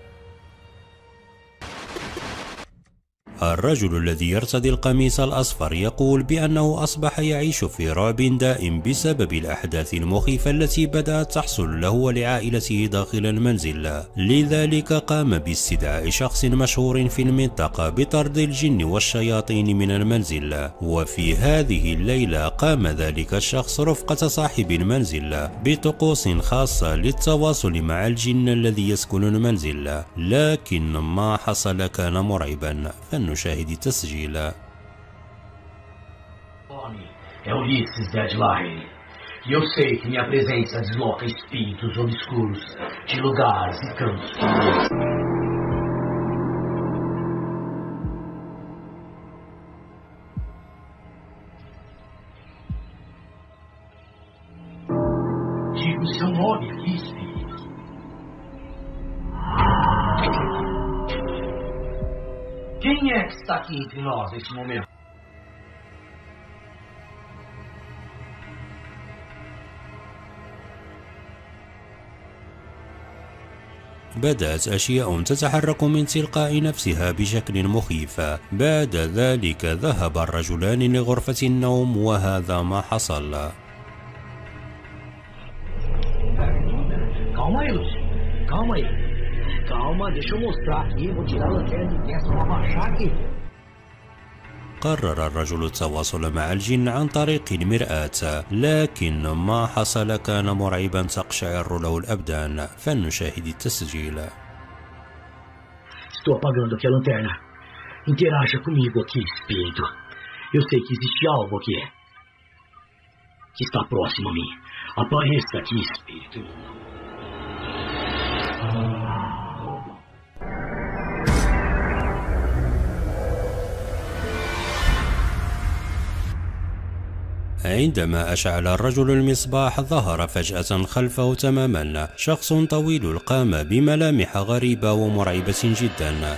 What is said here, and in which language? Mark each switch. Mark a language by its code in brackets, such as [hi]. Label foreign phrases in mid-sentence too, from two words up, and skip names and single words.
[ar] الرجل الذي يرتدي القميص الأصفر يقول بأنه أصبح يعيش في رعب دائم بسبب الأحداث المخيفة التي بدأت تحصل له ولعائلته داخل المنزل، لذلك قام باستدعاء شخص مشهور في المنطقة بطرد الجن والشياطين من المنزل. وفي هذه الليلة قام ذلك الشخص رفقة صاحب المنزل بطقوس خاصة للتواصل مع الجن الذي يسكن المنزل، لكن ما حصل كان مرعبا. نشاهد التسجيل. [pt] É Ulisses Deadline. E eu sei que minha presença desloca espíritos obscuros de lugares e cantos. Diga o seu nome aqui, espírito. Quem é que está aqui entre nós neste momento? [ar] بدأت أشياء تتحرك من تلقاء نفسها بشكل مخيف. بعد ذلك ذهب الرجلان لغرفة النوم، وهذا ما حصل. [pt] Calma aí, Lúcio. Calma aí. Calma, deixa eu mostrar aqui. Vou tirar a lanterna de testa e abaixar aqui. [ar] قرر الرجل التواصل مع الجن عن طريق المرآة، لكن ما حصل كان مرعبا تقشعر له الأبدان. فلنشاهد التسجيل. [pt] Estou apagando aqui a lanterna. Interaja comigo aqui, espírito. Eu sei que existe algo aqui que está próximo a mim. Apareça aqui, espírito. [ar] عندما أشعل الرجل المصباح ظهر فجأة خلفه تماما شخص طويل القامة بملامح غريبة ومرعبة جدا.